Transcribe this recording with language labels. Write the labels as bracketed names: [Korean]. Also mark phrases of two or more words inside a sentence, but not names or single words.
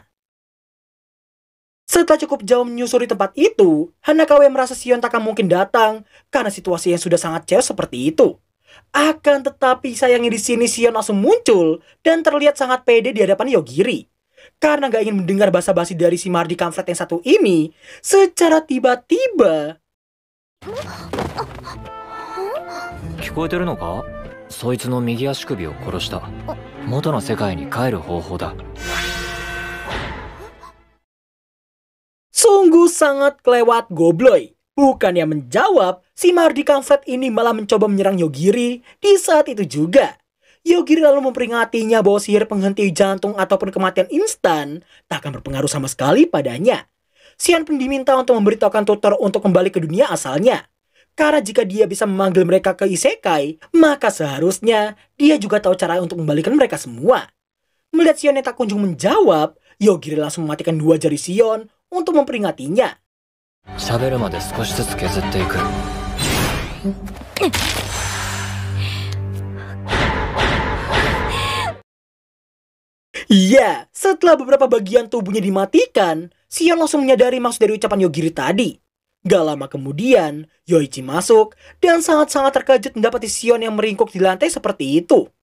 [Indonesian] Setelah cukup jauh menyusuri tempat itu, Hanakawa yang merasa Shion tak akan mungkin datang karena situasi yang sudah sangat chaos seperti itu. Akan tetapi sayangnya di sini Shion langsung muncul dan terlihat sangat pede di hadapan Yogiri. Karena nggak ingin mendengar basa-basi dari si Mardi Kampret yang satu ini, secara tiba-tiba [Japanese] 聞こえてるのか？そいつの右足首を殺した。元の世界に帰る方法だ。 [Indonesian] Sungguh sangat kelewat Gobloy. Bukannya menjawab, si Mardi Kampret ini malah mencoba menyerang Yogiri di saat itu juga. Yogiri lalu memperingatinya bahwa sihir penghenti jantung ataupun kematian instan tak akan berpengaruh sama sekali padanya. Shion pun diminta untuk memberitahukan tutor untuk kembali ke dunia asalnya. Karena jika dia bisa memanggil mereka ke isekai, maka seharusnya dia juga tahu cara untuk membalikan mereka semua. Melihat Shion yang tak kunjung menjawab, Yogiri langsung mematikan 2 jari Shion untuk memperingatinya. [Japanese] 喋るまで少しずつ削っていく。 [Indonesian] Iya, setelah beberapa bagian tubuhnya dimatikan, Shion langsung menyadari maksud dari ucapan Yogiri tadi. Gak lama kemudian, Yoichi masuk dan sangat-sangat terkejut mendapati Shion yang meringkuk di lantai seperti itu.